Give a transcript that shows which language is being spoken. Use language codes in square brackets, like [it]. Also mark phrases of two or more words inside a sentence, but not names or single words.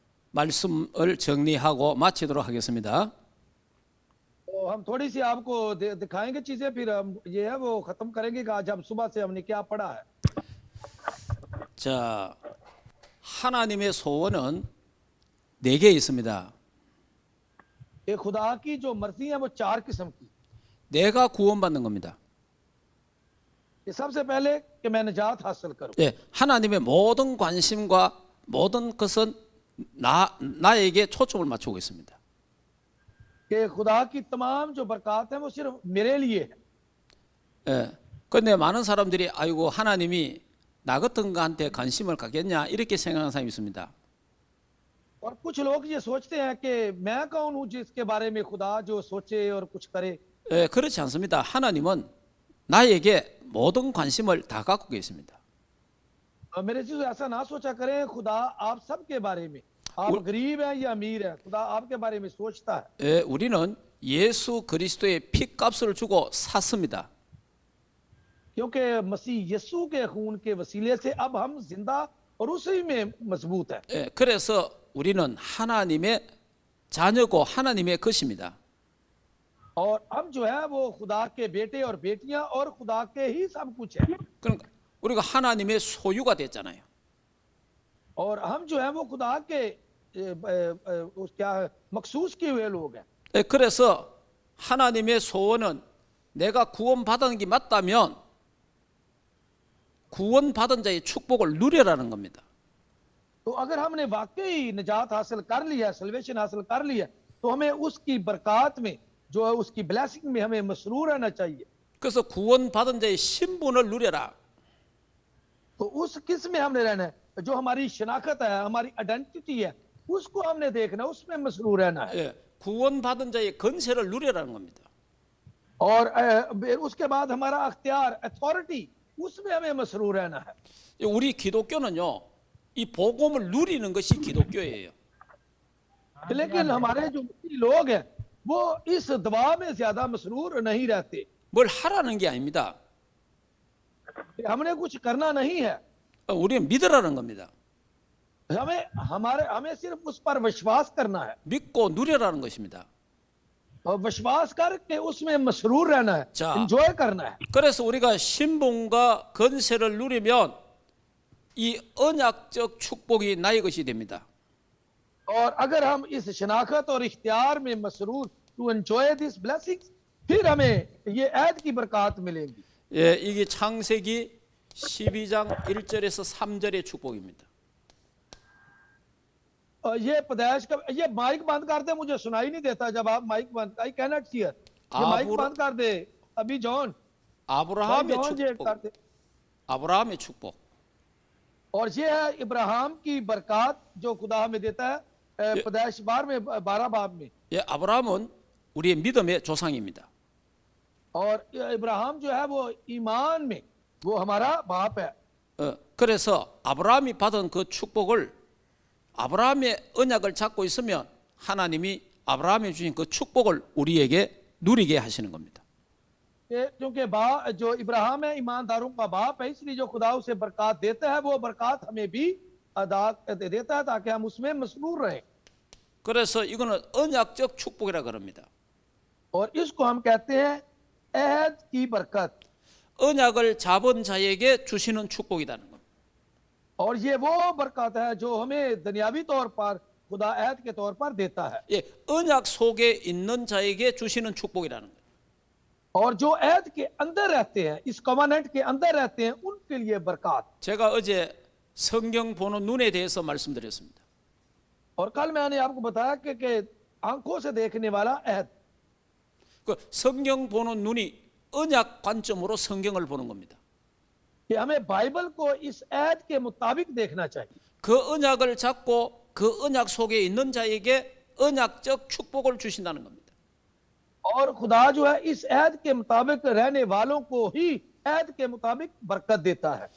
[ko] 말씀을 정리하고 마치도록 하겠습니다. [ur] تو ہم تھوڑی سی آپ کو دکھائیں گے چیزیں، پھر ہم یہ ہے وہ ختم کریں گے کہ آج ہم صبح سے ہم نے کیا پڑھا ہے. [ko] 자, 하나님의 소원은 네 개 있습니다. [ur] یہ خدا کی جو مرضی ہے وہ چار قسم کی. [ko] 내가 구원받는 겁니다. [ur] یہ سب سے پہلے کہ میں نجات حاصل کروں. [ko] 예, 하나님의 모든 관심과 모든 것은 나에게 초점을 맞추고 있습니다. [ur] کہ خدا کی تمام جو برکت ہے وہ صرف میرے لیے ہے. [ko] 예, 근데 많은 사람들이 아이고 하나님이 나 같은 거한테 관심을 갖겠냐 이렇게 생각하는 사람이 있습니다. [ur] اور کچھ لوگ یہ سوچتے ہیں کہ میں کون ہوں جس کے بارے میں خدا جو سوچے اور کچھ کرے. [ko] 예, 그렇지 않습니다. 하나님은 나에게 모든 관심을 다 갖고 계십니다. [ur] اور میرے سے ایسا نہ سوچا کریں، خدا آپ سب کے بارے میں، آپ غریب ہیں یا امیر ہیں، خدا آپ کے بارے میں سوچتا ہے. [ko] 예, 우리는 예수 그리스도의 피값을 주고 샀습니다. [ur] کیونکہ مسیح یسوع کے خون کے وسیلے سے اب ہم زندہ اور اسی میں مضبوط ہے. [ko] 예, 그래서 우리는 하나님의 자녀고 하나님의 것입니다. [ur] اور ہم جو ہے وہ خدا کے بیٹے اور بیٹیاں اور خدا کے ہی سب کچھ ہے. [ko] 그러니까 우리가 하나님의 소유가 됐잖아요. [ur] اور ہم جو ہے وہ خدا کے کیا ہے، مخصوص کیے ہوئے لوگ ہیں. [ko] 예, 그래서 하나님의 소원은 내가 구원받은 게 맞다면 구원받은 자의 축복을 누려라는 겁니다. [ur] تو اگر ہم نے واقعی نجات حاصل کر لیا، سالویشن حاصل کر لیا، تو ہمیں اس کی برکت میں جو ہے اس کی بلیسنگ میں ہمیں مسرور رہنا چاہیے. [ko] 그래서 구원받은 자의 신분을 누려라. [ur] تو اس کس میں ہم نے رہنا ہے، جو ہماری شناخت ہے، ہماری آئیڈینٹیٹی ہے، اس کو ہم نے دیکھنا، اس میں مسرور رہنا ہے. [ko] 예, 구원받은 자의 건세를 누려라는 겁니다. [ur] اور اس کے بعد ہمارا اختیار، اتھارٹی، اس میں ہمیں مسرور رہنا ہے. [ko] 예, 우리 기독교는요, 이 복음을 누리는 것이 기독교예요. [ur] لیکن ہمارے جو لوگ ہیں وہ اس دباؤ میں زیادہ مسرور نہیں رہتے. [ko] 뭘 하라는 게 아닙니다. [ur] ہم نے کچھ کرنا نہیں ہے, [ko] 우리는 믿으라는 겁니다. [ur] ہمیں صرف اس پر وشواس کرنا ہے [ko] 믿고 누려라는 것입니다. [ur] اور وشواس کر کے اس میں مسرور رہنا ہے, [ko] 자, [ur] انجوائے کرنا ہے. [ko] 그래서 우리가 신분과 건세를 누리면 이 언약적 축복이 나의 것이 됩니다. [ur] اور اگر ہم اس شناخت اور اختیار میں مسرور [en] to enjoy this blessings, [ur] پھر ہمیں یہ عہد کی برکت ملیں گی. [ko] 예, 이게 창세기 12장 1절에서 3절의 축복입니다. [ur] یہ پیدائش کا، یہ مائیک بند کر دے، مجھے سنائی نہیں دیتا جب آپ مائیک بند, [en] I can not hear. [ur] یہ مائیک بند کر دے ابھی جان. [ko] 아브라함의 [ur] جان یہ [ko] 축복. [ur] کر دے. [ko] 아브라함의 축복. [ur] اور یہ ہے ابراہیم کی برکت جو خدا ہمیں دیتا ہے پیدائش 12 باب میں. [ko] 예, 아브라함은 우리의 믿음의 조상입니다. [ur] اور ابراہیم جو ہے وہ ایمان میں وہ ہمارا باپ ہے. [ko] 그래서 아브라함이 받은 그 축복을 아브라함의 언약을 잡고 있으면 하나님이 아브라함이 주신 그 축복을 우리에게 누리게 하시는 겁니다. [ur] کیونکہ جو ابراہیم ہے ایمانداروں کا باپ ہے، اس لیے جو خدا اسے برکت دیتا ہے وہ برکت ہمیں بھی ادا دیتا ہے تاکہ ہم اس میں مسرور رہیں. [ko] 그래서 이거는 언약적 축복이라 그럽니다. [ur] اور اس کو ہم کہتے ہیں عہد کی برکت. [ko] 언약을 잡은 자에게 주시는 축복이라는 겁니다. [ur] اور یہ وہ برکت ہے جو ہمیں دنیاوی طور پر خدا عہد کے طور پر دیتا ہے. [ko] 예, 언약 속에 있는 자에게 주시는 축복이라는 거예요. [ur] اور جو عہد کے اندر رہتے ہیں، اس کوویننٹ کے اندر رہتے ہیں، ان کے لیے برکت. [ko] 제가 어제 성경 보는 눈에 대해서 말씀드렸습니다. [ur] اور کل میں نے آپ کو بتایا کہ آنکھوں سے دیکھنے والا عہد, [ko] 그 성경 보는 눈이 언약 관점으로 성경을 보는 겁니다. [ur] کہ ہمیں بائبل کو اس عہد کے مطابق دیکھنا چاہیے. [ko] 그 언약을 잡고 그 언약 속에 있는 자에게 언약적 축복을 주신다는 겁니다. [ur] اور خدا جو ہے اس عہد کے مطابق رہنے والوں کو ہی عہد کے مطابق برکت دیتا ہے.